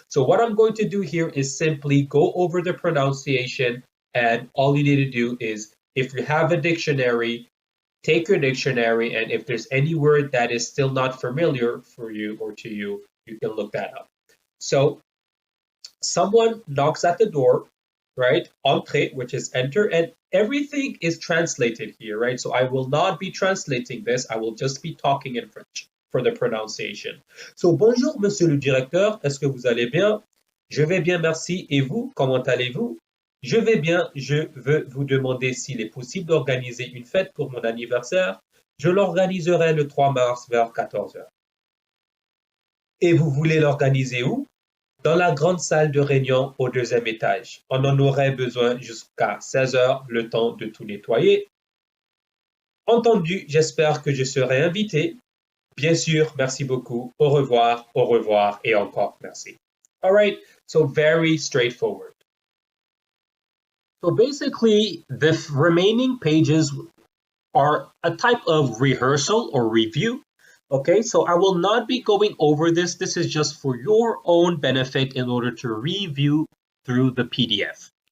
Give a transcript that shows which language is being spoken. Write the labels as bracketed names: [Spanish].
[English] So what I'm going to do here is simply go over the pronunciation, and all you need to do is, if you have a dictionary, take your dictionary, and if there's any word that is still not familiar for you or to you, you can look that up. So someone knocks at the door, right? [French] Entrer, [English] which is enter, and everything is translated here, right? So I will not be translating this. I will just be talking in French for the pronunciation. [French] So, bonjour, monsieur le directeur. Est-ce que vous allez bien? Je vais bien, merci. Et vous, comment allez-vous? Je vais bien. Je veux vous demander s'il est possible d'organiser une fête pour mon anniversaire. Je l'organiserai le 3 mars vers 14 heures. Et vous voulez l'organiser où? Dans la grande salle de réunion au 2e étage. On en aurait besoin jusqu'à 16 heures, le temps de tout nettoyer. Entendu, j'espère que je serai invité. Bien sûr, merci beaucoup. Au revoir et encore merci. [English] All right, so very straightforward. So basically, the remaining pages are a type of rehearsal or review. Okay, so I will not be going over this. This is just for your own benefit in order to review through the PDF.